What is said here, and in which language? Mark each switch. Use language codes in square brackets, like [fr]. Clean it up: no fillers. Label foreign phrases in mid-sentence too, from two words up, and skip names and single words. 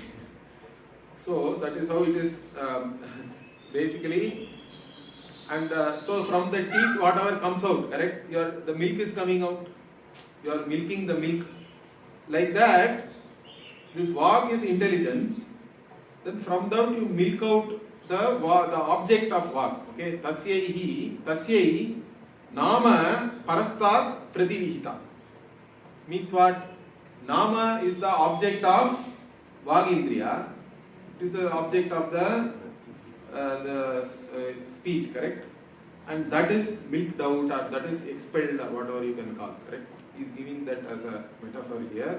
[en] So that is how it is basically. And so from the teat, whatever comes out, correct? The milk is coming out. You are milking the milk. Like that, this vag is intelligence. Then from that you milk out the object of vag. [sa] Okay, tasyaihi nama parastat prativihita. [en] Means what? Nama is the object of vagindriya. It is the object of the speech, correct? And that is milked out or that is expelled or whatever you can call, correct? He is giving that as a metaphor here.